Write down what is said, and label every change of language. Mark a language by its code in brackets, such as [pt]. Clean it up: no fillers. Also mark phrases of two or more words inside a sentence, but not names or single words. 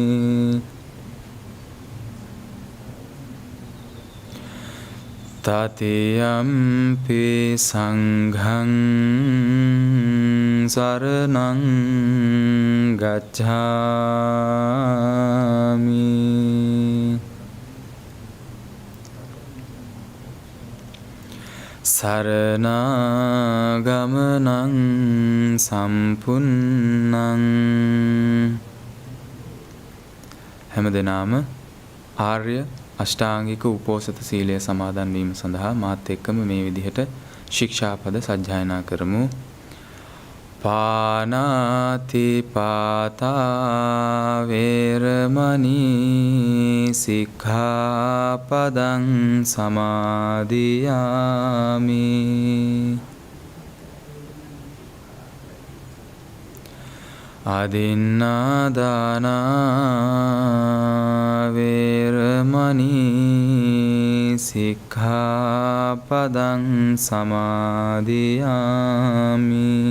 [pi] තතියම්පි සංඝං සරණං ගච්ඡාමි. සරණාගමනං සම්පුන්නං. [si] හැමදෙනාම ආර්ය අෂ්ටාංගික උපෝසත සීලය සමාදන් වීම සඳහා මාත් එක්කම මේ විදිහට ශික්ෂාපද සජ්ජායනා කරමු. [pi] පානාති පාතා වේරමණී සික්ඛාපදං සමාදියාමි. අදින්නාදානා වේරමණී සික්ඛාපදං සමාදියාමි.